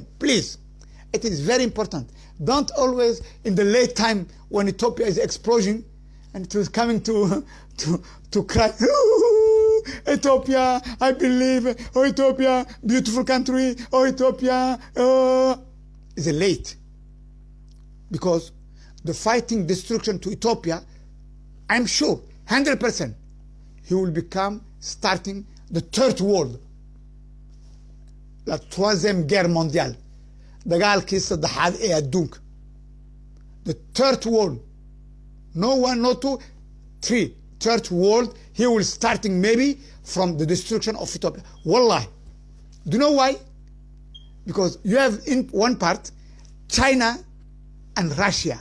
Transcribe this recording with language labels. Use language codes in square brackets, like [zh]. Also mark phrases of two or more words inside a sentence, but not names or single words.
[en] Please, it is very important. Don't always, in the late time when Ethiopia is exploding, and it was coming to cry, Ethiopia, I believe, oh Ethiopia, beautiful country, oh Ethiopia, oh. It's late. Because the fighting destruction to Ethiopia, I'm sure, 100%, he will become starting the third world. [fr] La troisième guerre mondiale. [so] dagaalkii saddexaad ee adduunka. [en] The third world. No one, no two, three. Third world, he will starting maybe from the destruction of Ethiopia. Wallahi. Do you know why? Because you have in one part, China and Russia.